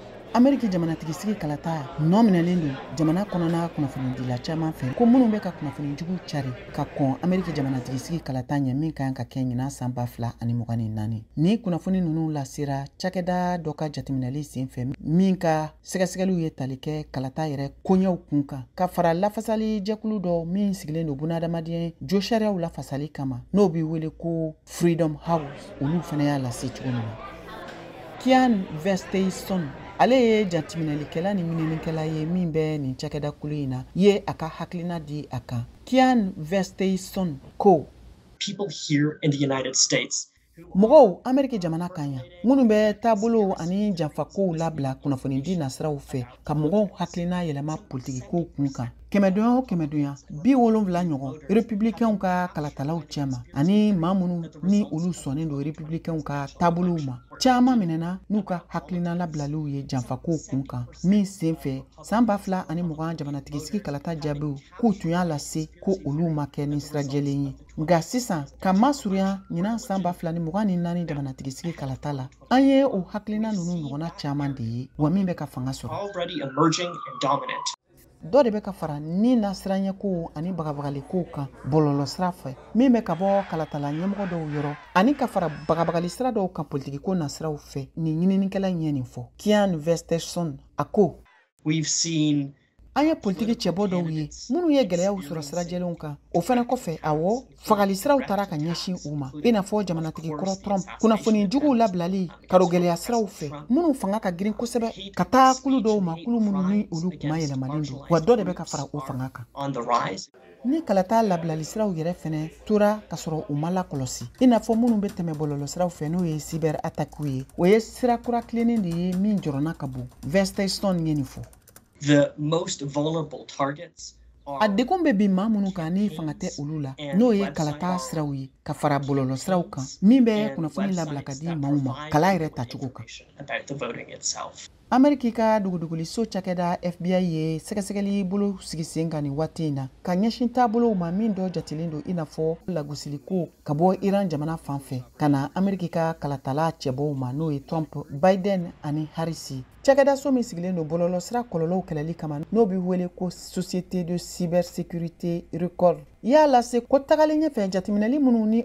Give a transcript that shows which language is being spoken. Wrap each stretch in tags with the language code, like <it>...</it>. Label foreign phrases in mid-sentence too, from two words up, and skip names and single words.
<bm>Ameriki jamana tigisigi kalata nominalen do jamana kɔnɔna kunnafoni dila caman fɛ ko minnu bɛ ka kunnafoni jugu cari ka kɔn Ameriki jamana tigisigi kalata ɲɛ min kan ka kɛ ɲinan san 2024 ni kunnafoni ninnu lasera cakɛda dɔ ka jateminɛli senfɛ min ka sɛgɛsɛgɛliw ye tali kɛ kalata yɛrɛ koɲɛw kun kan ka fara lafasali jɛkulu dɔ min sigilen do bunadamaden jo sariyaw lafasali kama n'o bɛ wele ko Freedom House olu fana y'a lase cogo min na. Kian Vesteyson ale ye jatiminɛlikɛla ni ɲininikɛla ye min bɛ nin cakɛda kulu in na ye a ka hakilina di a kan. Kian Vesteyson ko</bm> <en>people here in the United States</en> <bm>mɔgɔw Ameriki jamana kan yan minnu bɛ taabolo ani janfakow labila kunnafoni di nasiraw fɛ ka mɔgɔw hakilina yɛlɛma politigikow kun kan. Kɛmɛdonya o kɛmɛdonya 70 ɲɔgɔn républicains ka kalatalaw cɛma ani maa minnu ni olu sɔnnen do républicains ka taabolow ma caman minɛna n'u ka hakilina labilaliw ye janfakow kun kan min senfɛ san 2020 jamanatigisi kalata jaabiw k'u tun y'a lase ko olu ma kɛ ni sirajɛlen ye. Nga sisan ka masurunya ɲinan san 2024 jamanatigisi kalata la an ye o hakilina ninnu ɲɔgɔnna caman de ye wa min bɛ ka fanga sɔrɔ.</bm> <en>already emerging and dominant.</en> <bm>Dɔ de bɛ ka fara ni nasiranyɛkow ani bagabagaliko kan bɔlɔlɔ sira fɛ min bɛ ka bɔ kalatala ɲɛmɔgɔ dɔw yɔrɔ ani ka fara bagabagali sira dɔw kan politigiko nasiraw fɛ ni ɲininikɛla ɲɛ nin fɔ. Kian Vesteyson a ko</bm> <en>We've seen</en> <bm>an ye politiki cɛbɔ dɔw ye minnu ye gɛlɛyaw sɔrɔ sirajɛlenw kan o fana kɔfɛ awɔ fagali siraw tara ka ɲɛsin u ma i n'a fɔ jamanatigi kɔrɔ Trump kunnafoni juguw labilali karo gɛlɛya siraw fɛ minnu fanga ka girin kosɛbɛ ka taa kulu dɔw ma kulu minnu ni olu kuma yɛlɛmalen do wa dɔ de bɛ ka fara o fanga kan.</bm> <en>on the rise.</en> <bm>Ni kalata labilali siraw yɛrɛ fɛnɛ tora ka sɔrɔ u ma lakɔlɔsi i n'a fɔ minnu bɛ tɛmɛ bɔlɔlɔ siraw fɛ n'o ye</bm> <fr>cyber attaque</fr> <bm>ye o ye sira kura tilennen de ye min jɔrɔna ka bon. Vesteyson ye nin fɔ.</bm> <en>The most vulnerable targets</en> <bm>A dekun bɛ bin maa minnu kan ni fanga tɛ olu la n'o ye kalata siraw ye ka fara bɔlɔlɔ siraw kan min bɛ kunnafoni labila ka di maaw ma kala yɛrɛ tacogo kan.</bm> <en>about the voting itself.</en> <bm>Ameriki ka duguduguliso cakɛda FBI ye sɛgɛsɛgɛli bolo sigi sen kan nin waati in na ka ɲɛsin taabolow ma min dɔ jatilen do i n'a fɔ lagosiliko ka bɔ Iran jamana fan fɛ ka na Ameriki ka kalatala cɛbɔw ma n'o ye Trump, Biden ani Harris. Cakɛda so min sigilen do bɔlɔlɔ sira kɔlɔlɔw kɛlɛli kama n'o bɛ wele ko Société de Cybersécurité Record y'a lase ko tagalen ɲɛfɛ jatiminɛli minnu ni</bm>